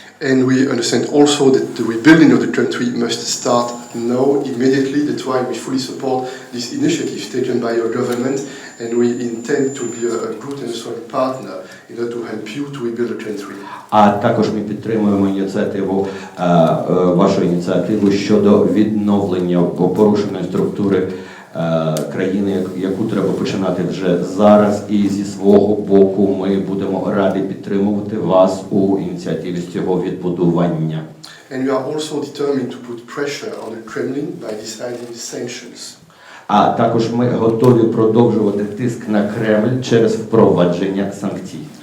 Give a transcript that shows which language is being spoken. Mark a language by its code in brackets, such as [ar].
[en] And we understand also that the rebuilding of the country must start now, immediately. That's why we fully support this initiative taken by your government, and we intend to be a good and solid partner in order to help you to rebuild the country. [uk] А також ми підтримуємо вашу ініціативу щодо відновлення порушеної структури країни, яку треба починати вже зараз, і зі свого боку ми будемо раді підтримувати вас у ініціативі з цього відбудування. [en] And we are also determined to put pressure on the Kremlin by deciding sanctions. [uk] А також ми готові продовжувати тиск на Кремль через впровадження санкцій.